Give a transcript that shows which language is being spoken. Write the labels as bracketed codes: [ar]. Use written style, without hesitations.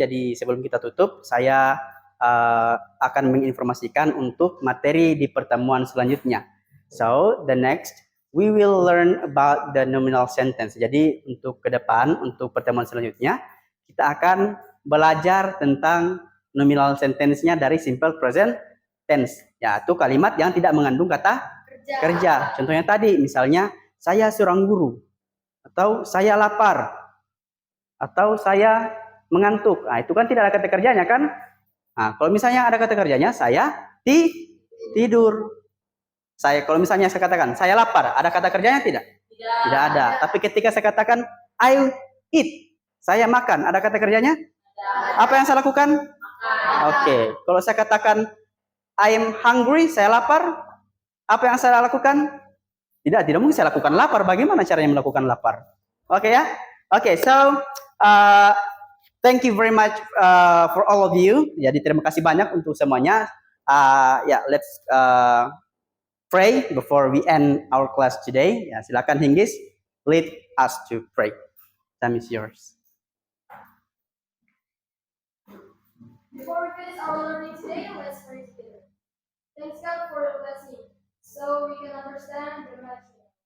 [id] Jadi sebelum kita tutup, saya akan menginformasikan untuk materi di pertemuan selanjutnya. [en] So the next, we will learn about the nominal sentence. [id] Jadi untuk ke depan, untuk pertemuan selanjutnya, kita akan belajar tentang nominal sentence-nya dari simple present tense, yaitu kalimat yang tidak mengandung kata kerja. Contohnya tadi, misalnya saya seorang guru, atau saya lapar, atau saya mengantuk. Nah, itu kan tidak ada kata kerjanya kan? Nah, kalau misalnya ada kata kerjanya, saya tidur. Kalau misalnya saya katakan saya lapar, ada kata kerjanya tidak? Tidak ada. Tapi ketika saya katakan [en] I eat, [id] saya makan, ada kata kerjanya? Apa yang saya lakukan? Oke. Kalau saya katakan [en] I am hungry, [id] saya lapar, apa yang saya lakukan? Tidak mungkin saya lakukan lapar. Bagaimana caranya melakukan lapar? Oke ya? [en] Oke, so thank you very much for all of you. [id] Jadi terima kasih banyak untuk semuanya. [en] Let's pray before we end our class today. [id] Ya, silakan [en] Hinggis, lead us to pray. Time is yours. Before we finish our learning today, let's pray together. Thanks God for your blessing, so we can understand the message.